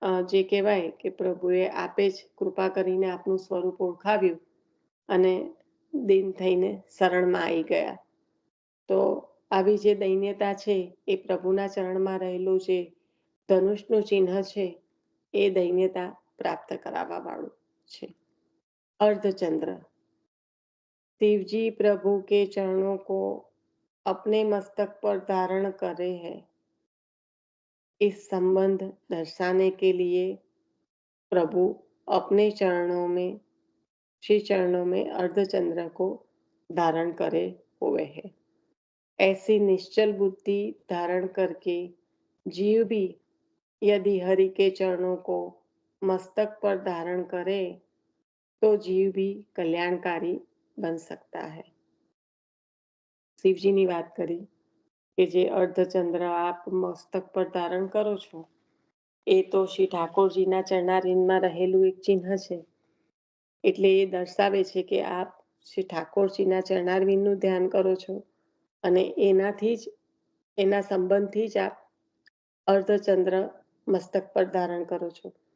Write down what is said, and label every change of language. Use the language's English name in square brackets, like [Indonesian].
[Gujarati] જે કહેવાય કે પ્રભુએ આપે જ કૃપા કરીને આપનું સ્વરૂપ ઓળખાવ્યું અને દીન થઈને શરણમાં આવી ગયા. તો આવી જે દૈન્યતા છે એ પ્રભુના ચરણમાં રહેલું જે ધનુષનું ચિહ્ન છે એ દૈન્યતા પ્રાપ્ત કરાવવા વાળું છે. [Hindi] अर्धचंद्र शिव जी प्रभु के चरणों को अपने मस्तक पर धारण करे हैं. इस संबंध दर्शाने के लिए प्रभु अपने चरणों में अर्धचंद्र को धारण करे हुए हैं. ऐसी निश्चल बुद्धि धारण करके जीव भी यदि हरि के चरणों को मस्तक पर धारण करे तो जीव भी कल्याणकारी बन सकता है. [Gujarati] શિવજીની વાત કરી કે જે અર્ધચંદ્ર આપ મસ્તક પર ધારણ કરો છો એ તો શ્રી ઠાકોરજીના ચરણારીંદમાં રહેલું એક ચિહ્ન છે. એટલે એ દર્શાવે છે કે આપ શ્રી ઠાકોરજીના ચરણારવિંદનું ધ્યાન કરો છો અને એનાથી જ એના સંબંધથી જ આપ અર્ધચંદ્ર મસ્તક પર ધારણ કરો છો.